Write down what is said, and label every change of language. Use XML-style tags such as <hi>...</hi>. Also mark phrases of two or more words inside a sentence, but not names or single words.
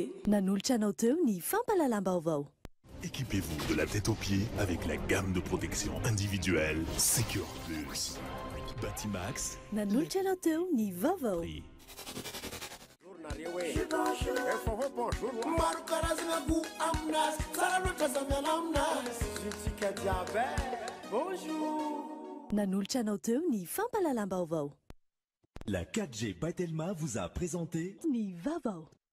<mg>Nanolotra anao teo ny fampalalam-baovao.</mg> <fr>Équipez-vous de la tête aux pieds avec la gamme de protection individuelle Secure Plus. Batimax.</fr> <mg>Nanolotra anao teo ny vaovao.</mg> <fr>Bonjour.</fr> <mg>Nanolotra anao teo ny fampalalam-baovao.</mg> <fr>La 4G Patelma vous a présenté</fr> <mg>Ni Vavao.</mg>